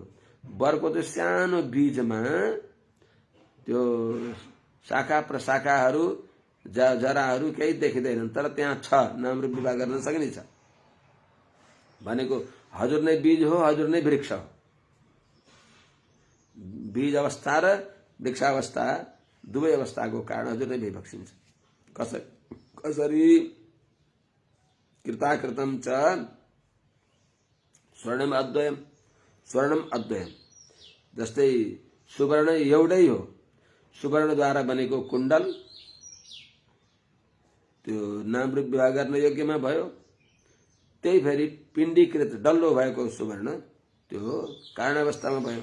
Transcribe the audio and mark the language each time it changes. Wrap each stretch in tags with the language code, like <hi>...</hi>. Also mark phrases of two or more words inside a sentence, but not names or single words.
<ne>वरको त्यो सानो बीजमा त्यो शाखा प्रशाखाहरू जराहरू केही देखिँदैनन्, तर त्यहाँ छ, नाम रूप विभाग गर्न सकिने छ भनेको हजुर नै बीज हो, हजुर नै वृक्ष हो। बीज अवस्था र वृक्षावस्था दुवै अवस्थाको कारण हजुर नै भइबक्सिन्छ।</ne> <sa>कसरी कृताकृतम च स्वर्णम अद्वयम, स्वर्णम अद्वयम।</sa> <ne>जस्तै सुवर्ण एउटै हो, सुवर्णद्वारा बनेको कुण्डल त्यो नाम रूप विभाग गर्न योग्यमा भयो, त्यही फेरि पिण्डीकृत डल्लो भएको सुवर्ण त्यो कारण अवस्थामा भयो।</ne>